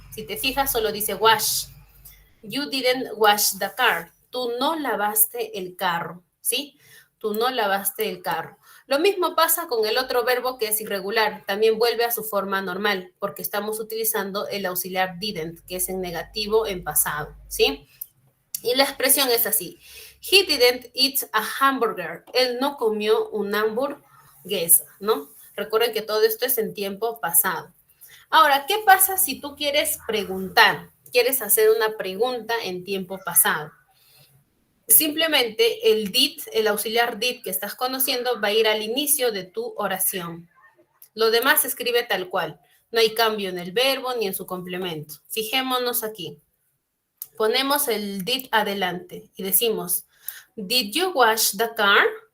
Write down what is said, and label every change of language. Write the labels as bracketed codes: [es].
[es] Si te fijas, solo dice wash. [en] You didn't wash the car. [es] Tú no lavaste el carro, ¿sí? Tú no lavaste el carro. Lo mismo pasa con el otro verbo que es irregular. También vuelve a su forma normal porque estamos utilizando el auxiliar didn't, que es en negativo en pasado, ¿sí? Y la expresión es así. [en] He didn't eat a hamburger. [es] Él no comió una hamburguesa, ¿no? Recuerden que todo esto es en tiempo pasado. Ahora, ¿qué pasa si tú quieres preguntar? Quieres hacer una pregunta en tiempo pasado. Simplemente el did, el auxiliar did que estás conociendo va a ir al inicio de tu oración. Lo demás se escribe tal cual. No hay cambio en el verbo ni en su complemento. Fijémonos aquí. Ponemos el did adelante y decimos, [en] did you wash the car?